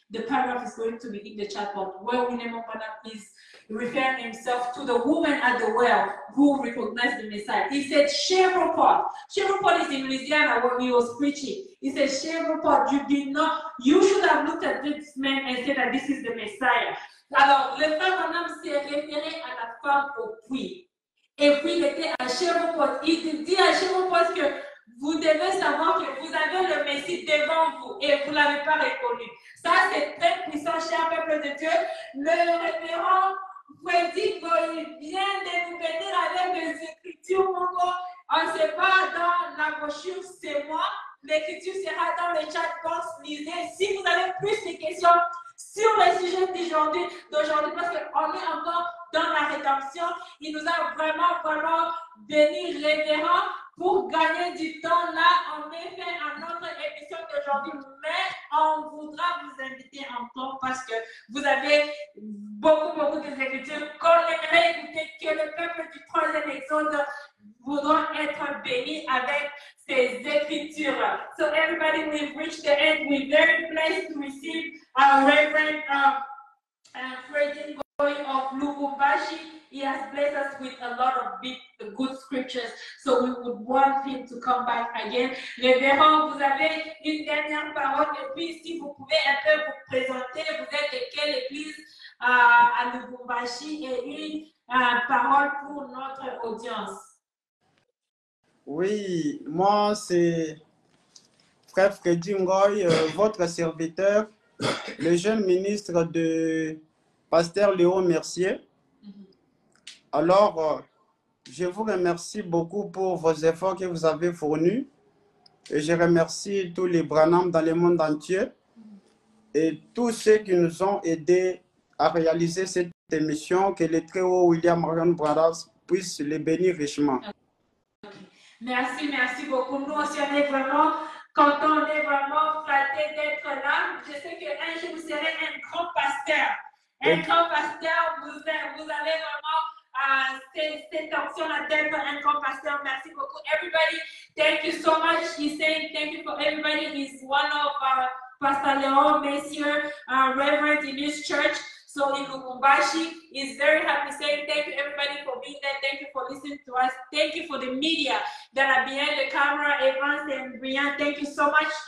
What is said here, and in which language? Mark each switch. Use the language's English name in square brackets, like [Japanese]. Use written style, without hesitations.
[English] The paragraph is going to be in the chat box where William Opada is referring himself to the woman at the well who recognized the Messiah. He said, Chevroport. Chevroport is in Louisiana where he was preaching. He said, Chevroport, you should have looked at this man and said that this is the Messiah. [French] Alors, le frère Branham s'est référé à la femme au puits. Et puis, il était à Chevroport. Il dit à Chevroport que vous devez savoir que vous avez le Messie devant vous et vous ne l'avez pas reconnu. Ça, c'est très puissant, cher peuple de Dieu. Le révérend Freddy, il vient de nous bénir avec les Écritures. On ne sait pas dans la brochure, c'est moi. L'Écriture sera dans le chat box. Lisez. Si vous avez plus de questions sur le sujet d'aujourd'hui, parce qu'on est encore dans la rédemption, il nous a vraiment béni, révérend, pour gagner du temps. Là, on met fin à notre émission d'aujourd'hui, mais on voudra vous inviter encore parce que vous avez beaucoup d'écritures qu'on aimerait écouter, que le peuple du troisième exode voudra être béni avec ces écritures. [English] So everybody, we've reached the end. We're very blessed to receive our Reverend Freddy of Lubumbashi. He has blessed us with a lot of good scriptures. So we would want him to come back again. [French] Révérend, vous avez une dernière parole. Et puis, si vous pouvez un peu vous présenter, vous êtes de quelle église à Lubumbashi et une parole pour notre audience. Oui, moi, c'est Frère Freddy Ngoy, votre serviteur, le jeune ministre de Pasteur Léo Mercier. Alors, je vous remercie beaucoup pour vos efforts que vous avez fournis. Et je remercie tous les Branham dans le monde entier et tous ceux qui nous ont aidés à réaliser cette émission. Que le très haut William Marion Branham puisse les bénir richement. Merci beaucoup. Nous aussi, on est vraiment contents, on est vraiment flattés d'être là. Je sais qu'un jour, vous serez un grand pasteur. Un grand pasteur, vous avez vraiment cette option-là d'être un grand pasteur. Merci beaucoup. [English] Everybody, thank you so much. He's saying thank you for everybody. He's one of Pastor Leon Messier, Reverend in his church. So in Lubumbashi, he's very happy saying thank you everybody for being there. Thank you for listening to us. Thank you for the media that are behind the camera, Evans and Brian. Thank you so much